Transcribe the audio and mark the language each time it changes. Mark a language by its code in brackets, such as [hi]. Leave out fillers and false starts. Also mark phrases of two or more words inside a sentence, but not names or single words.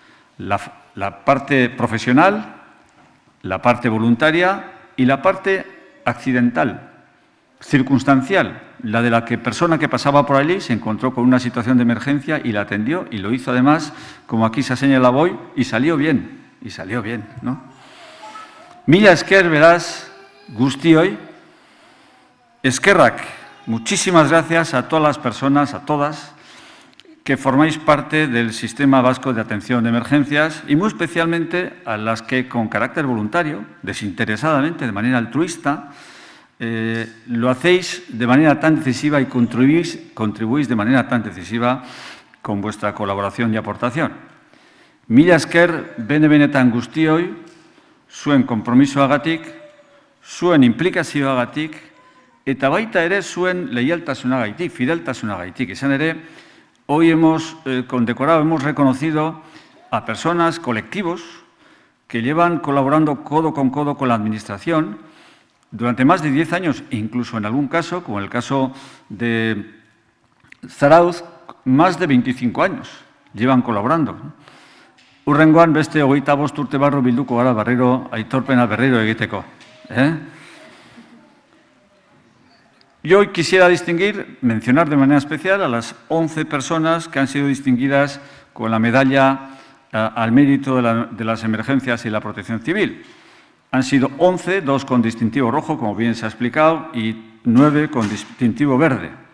[es] La parte profesional, la parte voluntaria y la parte accidental, circunstancial, la de la persona que pasaba por allí se encontró con una situación de emergencia y la atendió y lo hizo además, como aquí se señala hoy, y salió bien, ¿no? [eu] Mila esker beraz guztioi, eskerrak, [es] muchísimas gracias a todas las personas, a todas, que formáis parte del Sistema Vasco de Atención de Emergencias y muy especialmente a las que con carácter voluntario, desinteresadamente, de manera altruista, lo hacéis de manera tan decisiva y contribuís de manera tan decisiva con vuestra colaboración y aportación. [eu] Mila esker benetan guztioi, zuen konpromisoagatik, zuen inplikazioagatik, eta baita ere zuen leialtasunagaitik, fideltasunagaitik. Izan ere, [es] hoy hemos condecorado, hemos reconocido a personas, colectivos, que llevan colaborando codo con la Administración durante más de 10 años, incluso en algún caso, como el caso de Zarauz, más de 25 años llevan colaborando. [eu] Hurrengoan beste 25 urte barru bilduko gara berriro aitorpena berriro egiteko. [es] Yo hoy quisiera mencionar de manera especial a las 11 personas que han sido distinguidas con la medalla al mérito de las emergencias y la protección civil. Han sido 11, 2 con distintivo rojo, como bien se ha explicado, y 9 con distintivo verde.